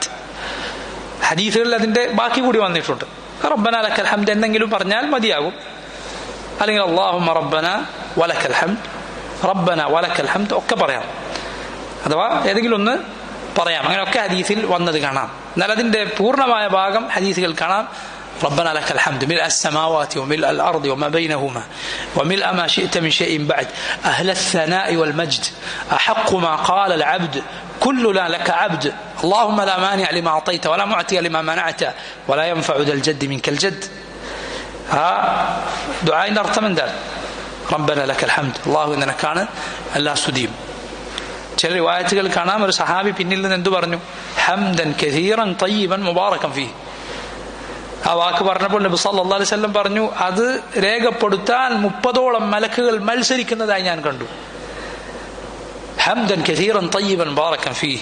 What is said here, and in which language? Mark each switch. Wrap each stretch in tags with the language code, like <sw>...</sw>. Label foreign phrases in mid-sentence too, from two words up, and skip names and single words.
<ml>ഹദീസുകളിൽ അതിന്റെ ബാക്കി കൂടി വന്നിട്ടുണ്ട്.</ml> <ar>ربنا لك الحمد</ar> <ml>എന്നെങ്കിലും പറഞ്ഞാൽ മതിയാകും. അല്ലെങ്കിൽ</ml> <ar>اللهم ربنا ولك الحمد, ربنا ولك الحمد</ar> <ml>ഒക്കെ പറയാം. അഥവാ ഏതെങ്കിലും ഒന്ന് പറയാം. അങ്ങനെയൊക്കെ ഹദീസിൽ വന്നത് കാണാം. എന്നാൽ അതിന്റെ പൂർണ്ണമായ ഭാഗം ഹദീസുകൾ കാണാം.</ml> <ar>ربنا لك الحمد ملء السماوات وملء الأرض وما بينهما وملء ما شئت من شيء بعد أهل الثناء والمجد أحق ما قال العبد كلنا لك عبد اللهم لا مانع لما أعطيت ولا معطي لما منعت ولا ينفع ذا الجد منك الجد. دعاء أرث من ذلك ربنا لك الحمد الله إننا كان الله سديم.</ar> <ml>ചില റിവായത്തുകൾ കാണാം, ഒരു സഹാബി പിന്നിൽ നിന്ന് എന്തു പറഞ്ഞു?</ml> <ar>حمدا كثيرا طيبا مباركا فيه.</ar> <ml>ആ വാക്ക് പറഞ്ഞപ്പോൾ നബി</ml> <ar>صلى الله عليه وسلم</ar> <ml>പറഞ്ഞു, അത് രേഖപ്പെടുത്താൻ 30ഓളം മലക്കുകൾ മത്സരിക്കുന്നതായി ഞാൻ കണ്ടു.</ml> <ar>حمدا كثيرا طيبا مباركا فيه.</ar>